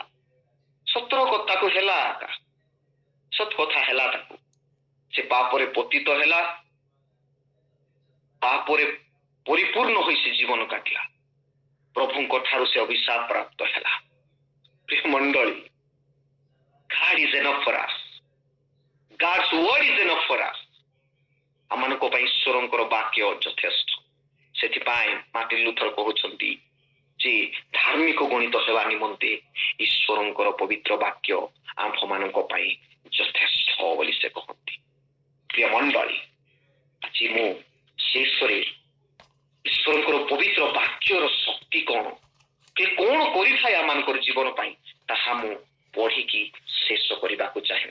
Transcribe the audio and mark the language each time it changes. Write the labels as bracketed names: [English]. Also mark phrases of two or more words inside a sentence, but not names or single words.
[Odia] ସତର କଥାକୁ ହେଲା, ସତ କଥା ହେଲା ତାକୁ। ସେ ପାପରେ ପତିତ ହେଲା, ପାପରେ ପରିପୂର୍ଣ୍ଣ ହୋଇ ସେ ଜୀବନ କାଟିଲା, ପ୍ରଭୁଙ୍କ ଠାରୁ ସେ ଅଭିଶାପ ପ୍ରାପ୍ତ ହେଲା। ପ୍ରିୟ ମଣ୍ଡଳୀ, [English] God is enough for us. God's word is enough for us. [Odia] ଆମମାନଙ୍କ ପାଇଁ ଈଶ୍ୱରଙ୍କର ବାକ୍ୟ ଯଥେଷ୍ଟ। ସେଥିପାଇଁ ମାର୍ଟିନ ଲୁଥର କହୁଛନ୍ତି ଯେ ଧାର୍ମିକ ଗଣିତ ହେବା ନିମନ୍ତେ ଈଶ୍ୱରଙ୍କର ପବିତ୍ର ବାକ୍ୟ ଆମ୍ଭମାନଙ୍କ ପାଇଁ ଯଥେଷ୍ଟ ବୋଲି ସେ କହନ୍ତି। ପ୍ରିୟ ମଣ୍ଡଳୀ, ଆଜି ମୁଁ ଶେଷରେ ଈଶ୍ୱରଙ୍କର ପବିତ୍ର ବାକ୍ୟର ଶକ୍ତି କଣ, କଣ କରିଥାଏ ଆମମାନଙ୍କର ଜୀବନ ପାଇଁ ତାହା ମୁଁ ପଢିକି ଶେଷ କରିବାକୁ ଚାହେଁ।